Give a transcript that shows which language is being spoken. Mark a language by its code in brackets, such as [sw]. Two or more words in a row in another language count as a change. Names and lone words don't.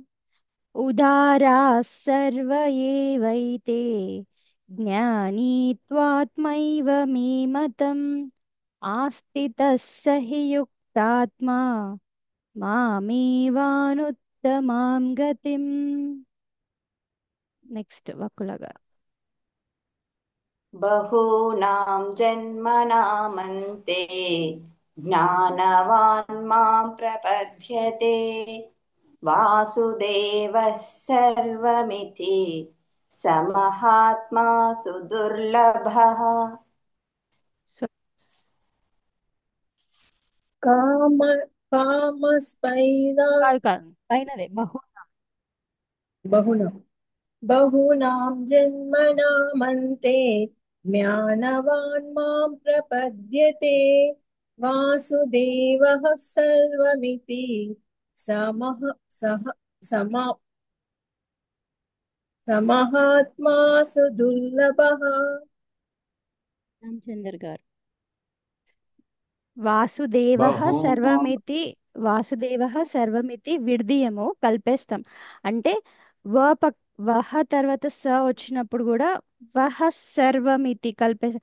[sa] ఉదారా సర్వ ఏవైతే జ్ఞానీ త్వాత్మైవ మే మతం ఆస్థితः స హి యుక్తాత్మా మామేవానుత్తమాం గతిం. [te] నెక్స్ట్ వకుల గారు. [sa] बहूनां जन्मनामन्ते ज्ञानवान् मां प्रपद्यते वासुदेवः सर्वमिति समहात्मा सुदुर्लभः। స్వ- काम कामस्पैरा [te] కాదు కాదు పైనదే బహు. [sa] बहुना बहूनां जन्मनामन्ते ज्ञानवान् मां प्रपद्यते वासुदेवः सर्वमिति समः सह समा समहात्मा सुदुर्लभः। [te] రామచందర్ గారు. వాసుదేవః [sa] బహూనాం [te] సర్వమితి. [sa] వాసుదేవః సర్వమితి [te] విడదీయము కల్పేస్తాం. అంటే వహ తర్వాత స వచ్చినప్పుడు కూడా వహ సర్వమితి కల్పేస్తాం.